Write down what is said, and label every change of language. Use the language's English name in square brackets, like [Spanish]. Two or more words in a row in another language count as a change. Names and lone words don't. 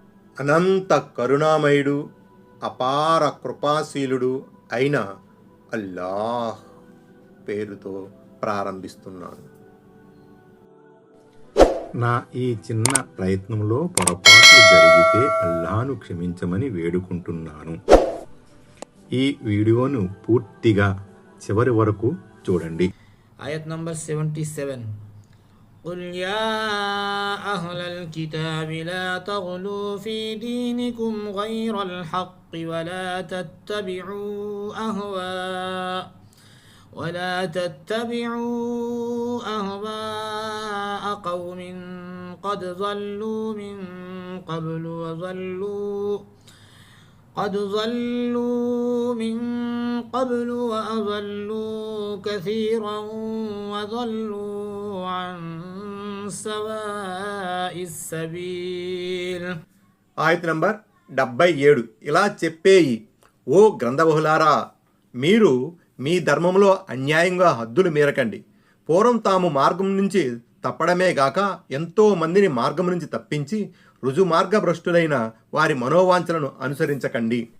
[Telugu] అనంత కరుణామయుడు, అపార కృపాశీలుడు అయిన అల్లాహ్ పేరుతో ప్రారంభిస్తున్నాను. నా ఈ చిన్న ప్రయత్నంలో పొరపాట్లు జరిగితే అల్లాహ్ను క్షమించమని వేడుకుంటున్నాను. ఈ వీడియోను పూర్తిగా చివరి వరకు చూడండి. [English] Ayat number 77. [Arabic] قل يا أهل الكتاب لا تغلوا في دينكم غير الحق ولا تتبعوا أهواء قوم قد ضلوا من قبل وأضلوا كثيرا وضلوا عن سواء السبيل. [Telugu] ఆయత్ నంబర్ 77. ఇలా చెప్పేయి, ఓ గ్రంథబహులారా, మీరు మీ ధర్మంలో అన్యాయంగా హద్దులు మీరకండి. పూర్వం తాము మార్గం నుంచి తప్పడమే గాక ఎంతో మందిని మార్గం నుంచి తప్పించి రుజుమార్గభ్రష్టులైన వారి మనోవాంఛలను అనుసరించకండి.